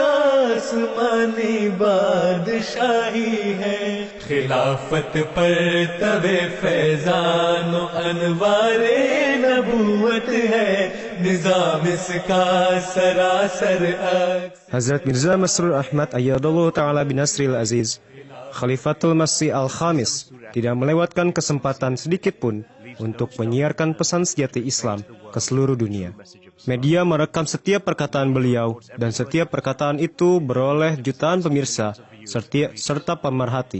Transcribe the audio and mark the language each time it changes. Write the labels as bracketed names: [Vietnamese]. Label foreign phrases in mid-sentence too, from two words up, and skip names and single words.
[Urdu] آسمانی بادشاہی ہے خلافت پرتوِ فیضان انوارِ نبوت ہے نظام اس کا سراسر [Indonesian] Hazrat Mirza Masrur Ahmad [Arabic] أيده الله تعالى بنصره العزيز, [Indonesian] Khalifatul Masih Al-Khamis, tidak melewatkan kesempatan sedikit pun untuk menyiarkan pesan sejati Islam ke seluruh dunia. Media merekam setiap perkataan beliau, dan setiap perkataan itu beroleh jutaan pemirsa serta pemerhati.